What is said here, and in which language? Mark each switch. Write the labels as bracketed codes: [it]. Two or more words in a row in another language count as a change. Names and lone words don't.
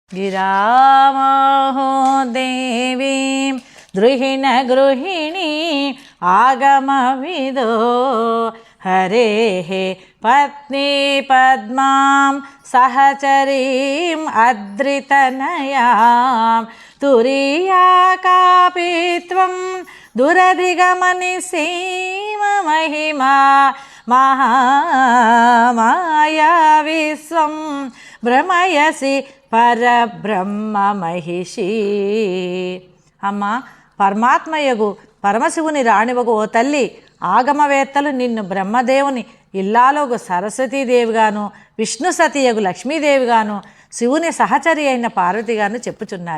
[sa] गिरामहो देवीं द्रुहिण गृहिणी आगमविदो हरेः पत्नी पद्मां सहचरीम् अद्रितनयां तुरीया कापि त्वं दुरधिगमनिसीममहिमा महामाया विश्वं భ్రమయసి పరబ్రహ్మ మహిషి. [te] అమ్మ, పరమాత్మయగు పరమశివుని రాణివగు ఓ తల్లి, ఆగమవేత్తలు నిన్ను బ్రహ్మదేవుని ఇల్లాలోగు సరస్వతీదేవిగాను, విష్ణు సతియగు లక్ష్మీదేవిగాను, శివుని సహచరి అయిన పార్వతిగాను చెప్పుచున్నారు.